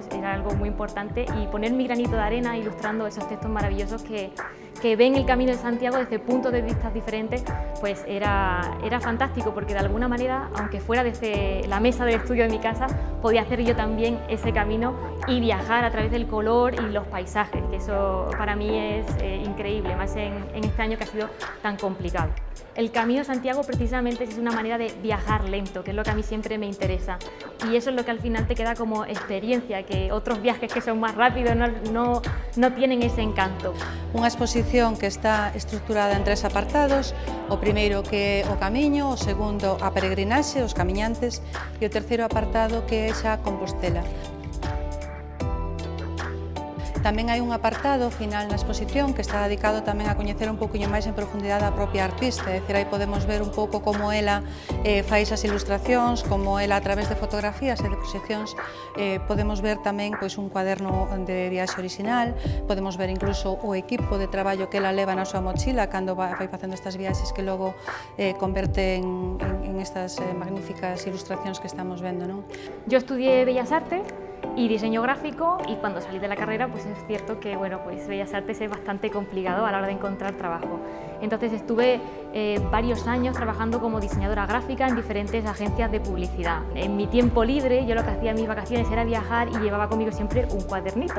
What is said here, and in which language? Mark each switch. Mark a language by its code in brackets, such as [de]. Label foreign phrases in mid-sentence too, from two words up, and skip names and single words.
[es] era algo muy importante, y poner mi granito de arena ilustrando esos textos maravillosos que ven el Camino de Santiago desde puntos de vista diferentes, pues era fantástico, porque de alguna manera, aunque fuera desde la mesa del estudio de mi casa, podía hacer yo también ese camino y viajar a través del color y los paisajes, que eso para mí es increíble, más en este año que ha sido tan complicado. El Camino de Santiago precisamente es una manera de viajar lento, que es lo que a mí siempre me interesa, y eso es lo que al final te queda como experiencia, que otros viajes que son más rápidos no tienen ese encanto. [gl] Unha exposición que está estruturada en 3 apartados: o primeiro que é o camiño, o segundo a peregrinaxe, os camiñantes, e o terceiro apartado que é xa Compostela. Tamén hai un apartado final na exposición que está dedicado tamén a coñecer un pouquiño máis en profundidade a propia artista, é dicir, aí podemos ver un pouco como ela fai esas ilustracións, como ela a través de fotografías e de proxeccións podemos ver tamén pois, un cuaderno de viaxe original, podemos ver incluso o equipo de traballo que ela leva na súa mochila cando vai facendo estas viaxes que logo converte en en estas magníficas ilustracións que estamos vendo, non? [es] Yo estudié Bellas Artes y diseño gráfico, y cuando salí de la carrera pues es cierto que pues Bellas Artes es bastante complicado a la hora de encontrar trabajo. Entonces estuve varios años trabajando como diseñadora gráfica en diferentes agencias de publicidad. En mi tiempo libre yo lo que hacía en mis vacaciones era viajar y llevaba conmigo siempre un cuadernito.